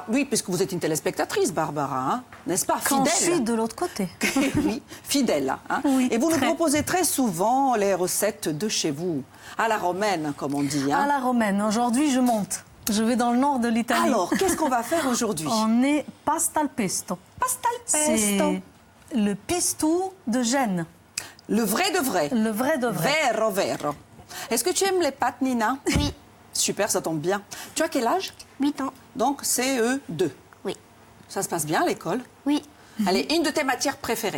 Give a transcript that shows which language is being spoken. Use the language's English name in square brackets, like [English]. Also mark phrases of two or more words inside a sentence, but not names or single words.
[French] Oui, puisque vous êtes une téléspectatrice, Barbara, hein, n'est-ce pas? Quand Fidèle. je suis de l'autre côté. Oui, fidèle. Hein. Oui, et vous nous très. proposez très souvent les recettes de chez vous, à la romaine, comme on dit. Hein. À la romaine. Aujourd'hui, je monte. Je vais dans le nord de l'Italie. Alors, qu'est-ce qu'on va faire aujourd'hui? On est [Italian] pasta al pesto. Pasta al pesto. [French] C'est le pistou de Gênes. Le vrai de vrai. Le vrai de vrai. [Italian] Vero, vero. [French] Est-ce que tu aimes les pâtes, Nina? Oui. Super, ça tombe bien. Tu as quel âge? 8 ans. Donc, CE2. Oui. Ça se passe bien à l'école? Oui. Allez, une de tes matières préférées?